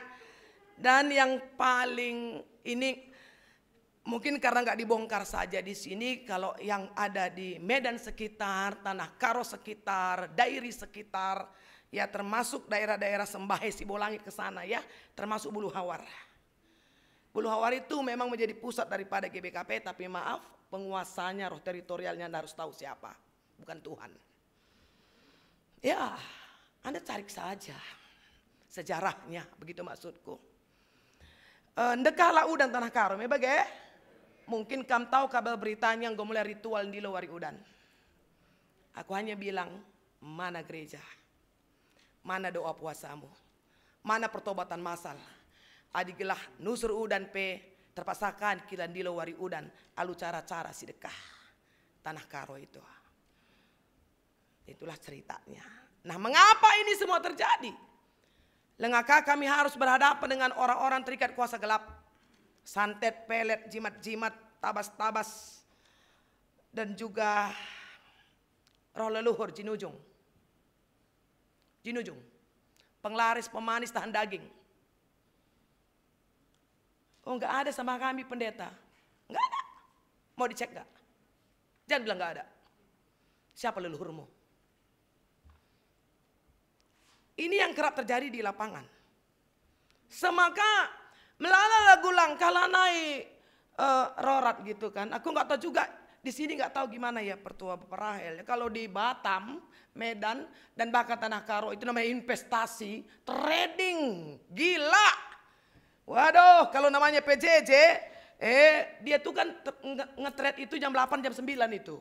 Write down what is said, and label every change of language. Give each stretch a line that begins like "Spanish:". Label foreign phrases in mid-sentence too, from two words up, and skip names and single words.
Indonesian: Dan yang paling ini mungkin karena nggak dibongkar saja di sini, kalau yang ada di Medan sekitar, Tanah Karo sekitar, Dairi sekitar, ya termasuk daerah-daerah Sembahe Sibolangit ke sana ya, termasuk Bulu Hawar. Bulu Hawar itu memang menjadi pusat daripada GBKP, tapi maaf, penguasanya, roh teritorialnya Anda harus tahu siapa, bukan Tuhan. Ya, Anda cari saja sejarahnya, begitu maksudku.
Batak Karo: Ndekah lau
Indonesian: dan Tanah Karo, bagai mungkin kamu tahu kabar beritanya yang mulai ritual di Lowari Udan. Aku hanya bilang, mana gereja? Mana doa puasamu? Mana pertobatan masal?
Batak Karo: Adigelah nusur udan pe terpasakan kilan di Lowari Udan.
Indonesian: Alu cara-cara sedekah Tanah Karo itu. Itulah ceritanya. Nah, mengapa ini semua terjadi? Lengkapkah kami harus berhadapan dengan orang-orang terikat kuasa gelap? Santet, pelet, jimat-jimat, tabas-tabas. Dan juga roh leluhur jinujung. Jinujung. Penglaris, pemanis, tahan daging. Oh, enggak ada sama kami pendeta. Enggak ada. Mau dicek enggak? Jangan bilang enggak ada. Siapa leluhurmu? Ini yang kerap terjadi di lapangan.
Batak Karo: Semaka melala lagu langkah lanai rorat
Indonesian: gitu kan. Aku nggak tahu juga di sini, nggak tahu gimana ya pertua Bapak Rahel. Kalau di Batam, Medan dan bahkan Tanah Karo itu namanya investasi, trading, gila. Waduh, kalau namanya PJJ, dia tuh kan nge-trade itu jam 8 jam 9 itu.